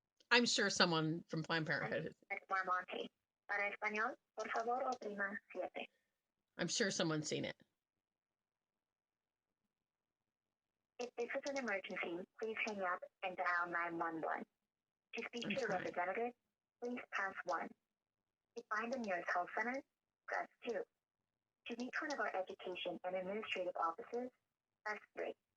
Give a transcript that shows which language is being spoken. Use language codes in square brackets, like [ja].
[en] I'm sure someone from Planned Parenthood. [es] Para español, por favor, oprima 7. [en] I'm sure someone's seen it. If this is an emergency, please hang up and dial 911. To speak to a representative, please press 1. To find the nearest health center, press 2. To reach one of our education and administrative offices, press 3.